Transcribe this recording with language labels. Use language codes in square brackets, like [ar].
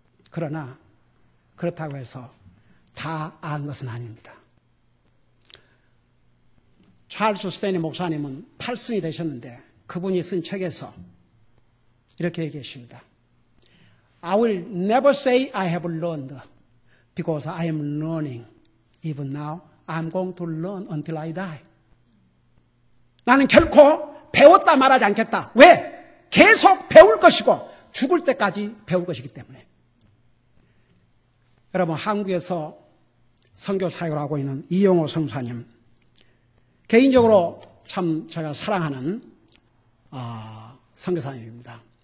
[ko] 그러나 그렇다고 해서 다 안 것은 아닙니다. 찰스 스테니 목사님은 8순이 되셨는데 그분이 쓴 책에서 이렇게 얘기하십니다. [en] I will never say I have learned because I am learning. Even now I'm going to learn until I die. [ko] 나는 결코 배웠다 말하지 않겠다. 왜? 계속 배울 것이고 죽을 때까지 배울 것이기 때문에. 여러분, 한국에서 선교 사역을 하고 있는 이용호 선사님, 개인적으로 참 제가 사랑하는 선교사님입니다.